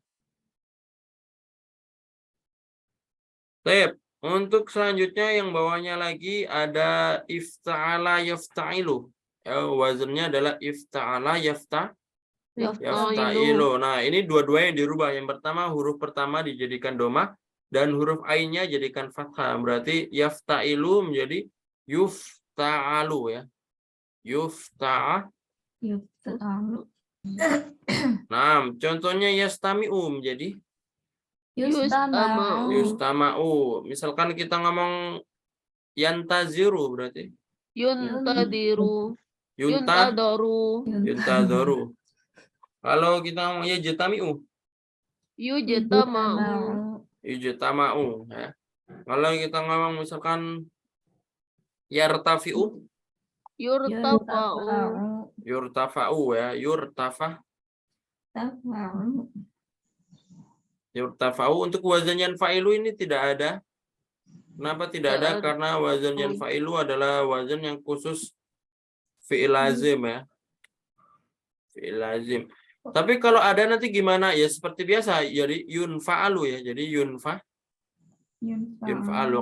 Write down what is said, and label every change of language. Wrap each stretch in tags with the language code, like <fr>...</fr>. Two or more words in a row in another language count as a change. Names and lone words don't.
<id>Baik, untuk selanjutnya yang bawahnya lagi ada</id> <ar>افتعل يفتعل.</ar> <id>Ya, wazannya adalah</id> <ar>افتعل يفتعل.</ar> <id>Nah, ini dua-duanya dirubah. Yang pertama huruf pertama dijadikan domah dan huruf ainnya jadikan fathah. Berarti yafta'ilu menjadi yufta'alu ya. Yuta'alu. Nah, contohnya yastami'u menjadi Yustama'u. yustama'u. Misalkan kita ngomong yantaziru berarti Yuntadiru. yunta Yuntadoru. yuntadaru. Kalau kita ngomong yajtami'u, Yujtama'u. yujtama'u ya. Kalau kita ngomong misalkan yartafi'u, Yurtafa'u. yurtafa'u ya, yurtafa. Tafa'u. Yurtafa'u. Untuk wazan yanfa'ilu ini tidak ada. Kenapa tidak ada? Karena wazan yanfa'ilu adalah wazan yang khusus</id> <ar>فعل لازم</ar> <id>ya.</id> <ar>فعل لازم.</ar> <id>Tapi kalau ada nanti gimana? Ya seperti biasa. Jadi yunfa'alu ya. Jadi yunfa'alu.</id>